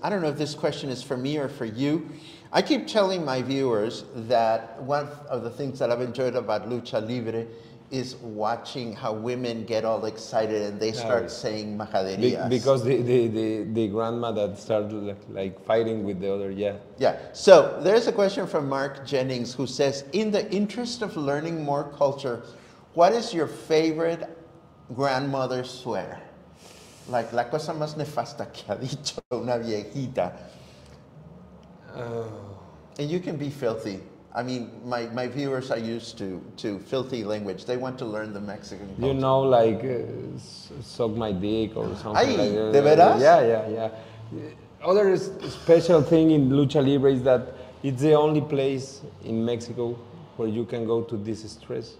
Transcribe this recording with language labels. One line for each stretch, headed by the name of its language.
English: I don't know if this question is for me or for you. I keep telling my viewers that one of the things that I've enjoyed about Lucha Libre is watching how women get all excited and they start saying majaderias. Because the grandma that started like fighting with the other, Yeah, so there's a question from Mark Jennings who says, in the interest of learning more culture, what is your favorite grandmother swear?
Spanish: Like la cosa más nefasta que ha dicho una viejita.
English: And you can be filthy. I mean, my viewers are used to filthy language. They want to learn the Mexican culture. You know, like suck my dick or something like that.
Spanish: ¿De veras?
English: Yeah. Other special thing in Lucha Libre is that it's the only place in Mexico where you can go to distress.